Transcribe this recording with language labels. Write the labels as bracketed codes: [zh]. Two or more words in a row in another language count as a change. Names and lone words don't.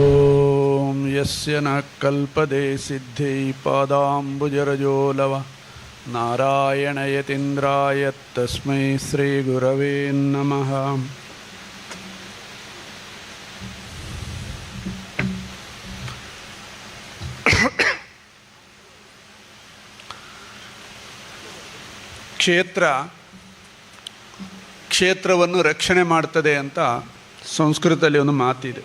[sa] यस्य न कल्पदे सिद्धै पादांबुजरजो लव नारायण यतींद्राय तस्मै श्री गुरवे नमः. [kn] ಕ್ಷೇತ್ರವನ್ನು ರಕ್ಷಣೆ ಮಾಡ್ತದೆ ಅಂತ ಸಂಸ್ಕೃತದಲ್ಲಿ ಒಂದು ಮಾತಿದೆ.